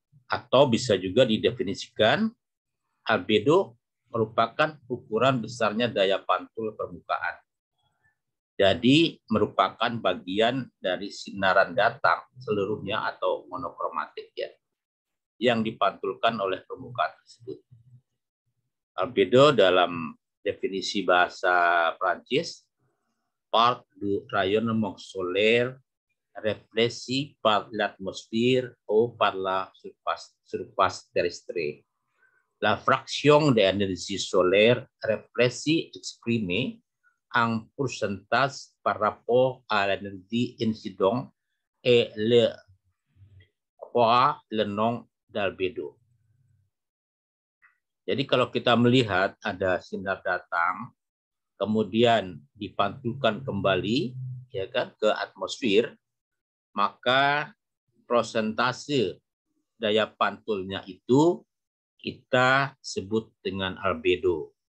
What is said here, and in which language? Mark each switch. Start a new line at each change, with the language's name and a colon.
Indonesian: Atau bisa juga didefinisikan albedo merupakan ukuran besarnya daya pantul permukaan. Jadi merupakan bagian dari sinaran datang seluruhnya atau monokromatik ya, yang dipantulkan oleh permukaan tersebut. Albedo dalam definisi bahasa Prancis,
French: part du rayonnement solaire réfléchi par l'atmosphère ou par la surface terrestre. La fraction d'énergie solaire réfléchie exprimée en pourcentage par rapport à l'énergie incidente et le nom d'albedo.
Indonesian: Jadi kalau kita melihat ada sinar datang, kemudian dipantulkan kembali ya kan ke atmosfer, maka prosentase daya pantulnya itu kita sebut dengan albedo.